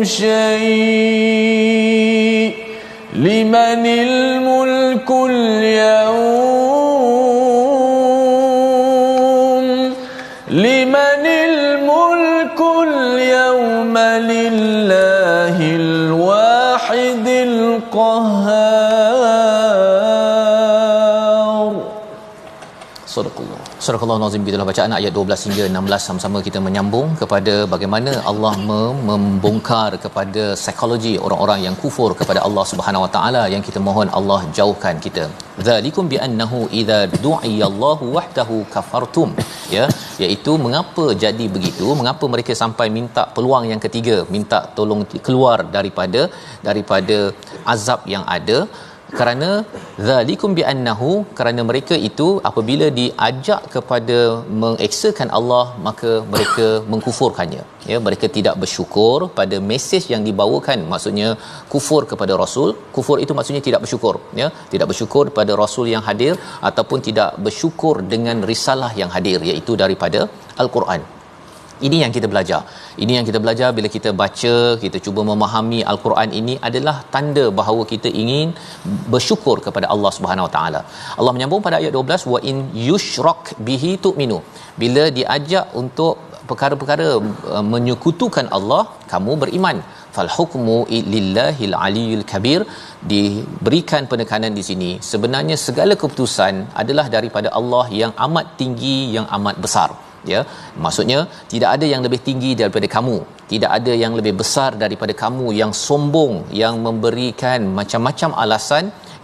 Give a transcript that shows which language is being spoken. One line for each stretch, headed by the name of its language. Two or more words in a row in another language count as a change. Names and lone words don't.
Arabic: شيء لمن الملك اليوم لله الواحد القهار. Sadaqallah.
Malay: Surah Nazim, gitulah bacaan ayat 12 hingga 16. Sama-sama kita menyambung kepada bagaimana Allah membongkar kepada psikologi orang-orang yang kufur kepada Allah
Arabic: سبحانه وتعالى,
Malay: yang kita mohon Allah jauhkan kita.
Arabic: ذلكم بأنه إذا دعي الله وحده كفرتم, ya,
Malay: iaitu mengapa jadi begitu, mengapa mereka sampai minta peluang yang ketiga, minta tolong keluar daripada azab yang ada.
Arabic: Kerana ذلكم بأنه,
Malay: kerana mereka itu apabila diajak kepada mengeksakan Allah, maka mereka mengkufurkannya, ya, mereka tidak bersyukur pada mesej yang dibawakan. Maksudnya kufur kepada rasul, kufur itu maksudnya tidak bersyukur, ya, tidak bersyukur pada rasul yang hadir ataupun tidak bersyukur dengan risalah yang hadir, iaitu daripada Al-Quran. Ini yang kita belajar. Ini yang kita belajar bila kita baca, kita cuba memahami Al-Quran ini adalah tanda bahawa kita ingin bersyukur kepada Allah
Arabic: سبحانه وتعالى.
Malay: Allah menyambung pada ayat 12,
Arabic: وإن يشرك به تؤمنوا.
Malay: Bila diajak untuk perkara-perkara menyekutukan Allah, kamu beriman.
Arabic: فالحكم لله العلي الكبير.
Malay: Diberikan penekanan di sini, sebenarnya segala keputusan adalah daripada Allah yang amat tinggi, yang amat besar. Ya, maksudnya tidak ada yang lebih tinggi daripada kamu, tidak ada yang lebih besar daripada kamu yang sombong, yang memberikan macam-macam alasan